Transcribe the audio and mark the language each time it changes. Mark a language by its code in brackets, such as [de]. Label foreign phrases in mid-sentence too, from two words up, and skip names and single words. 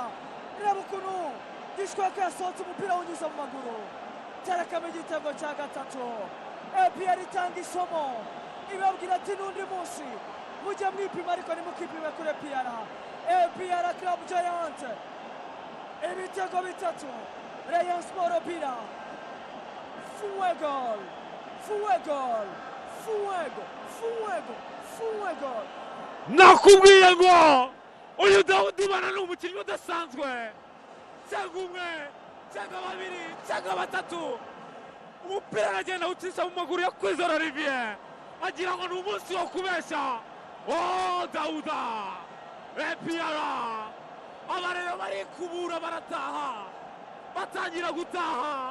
[rw] Reba ukuntu Gishweka yasohotse umupira unyuze mu maguru. Terekamo igitego cya gatatu. APR itanga isomo ibabwira ati n'undi munsi mujye mwipima ariko nimukipime kuri APR. APR Club Giant ibitego bitatu, Rayon Sport bila. [es] Fuego, fuego, fuego, fuego, fuego. [rw] nakubwiye ngo uyu Dawudi ubana n'umukinnyi udasanzwe, cyangwa umwe cyangwa babiri cyangwa batatu, umupira aragenda awucisha mu maguru ya Kwizera Olivier agira ngo ni umunsi wo kubeshya. Dauda APR abareba barikubura barataha, batangira gutaha.